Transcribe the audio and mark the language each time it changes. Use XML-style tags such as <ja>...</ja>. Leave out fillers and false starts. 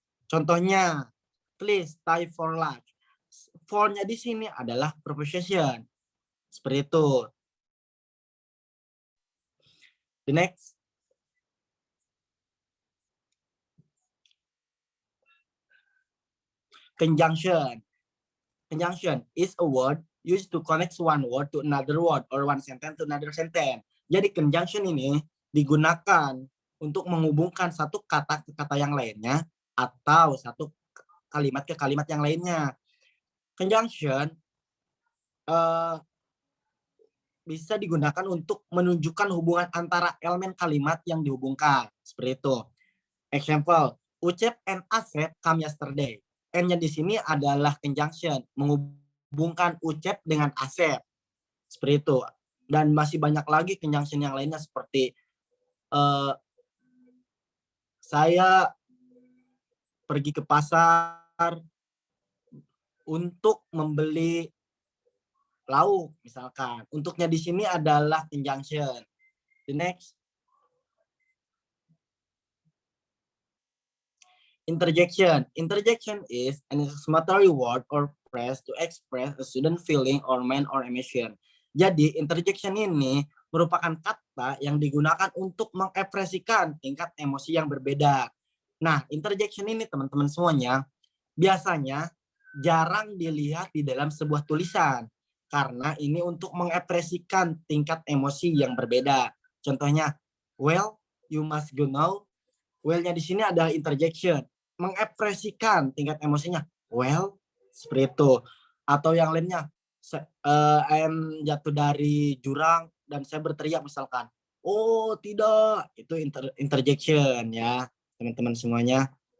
<id>Contohnya,</id> <en>please stay for lunch.</en> <id>For-nya di sini adalah preposition. Seperti itu.</id> <en>The next. Conjunction. Conjunction is a word used to connect one word to another word or one sentence to another sentence.</en> <id>Jadi conjunction ini digunakan untuk menghubungkan satu kata ke kata yang lainnya atau satu kalimat ke kalimat yang lainnya. Conjunction bisa digunakan untuk menunjukkan hubungan antara elemen kalimat yang dihubungkan. Seperti itu.</id> <en>Example, Ucep and Asep come yesterday.</en> <id>N-nya di sini adalah conjunction, menghubungkan Ucep dengan Asep. Seperti itu. Dan masih banyak lagi conjunction yang lainnya seperti saya pergi ke pasar untuk membeli lauk misalkan. Untuknya di sini adalah conjunction.</id> <en>The next. Interjection. Interjection is an exclamatory word or phrase to express a student feeling or mind or emotion.</en> <id>Jadi interjection ini merupakan kata yang digunakan untuk mengekspresikan tingkat emosi yang berbeda. Nah, interjection ini teman-teman semuanya biasanya jarang dilihat di dalam sebuah tulisan karena ini untuk mengekspresikan tingkat emosi yang berbeda. Contohnya,</id> <en>well, you must go now.</en> <id>Well-nya di sini adalah interjection, mengekspresikan tingkat emosinya. Well, seperti itu. Atau yang lainnya, I am jatuh dari jurang dan saya berteriak misalkan. Oh, tidak. Itu interjection ya, teman-teman semuanya.</id>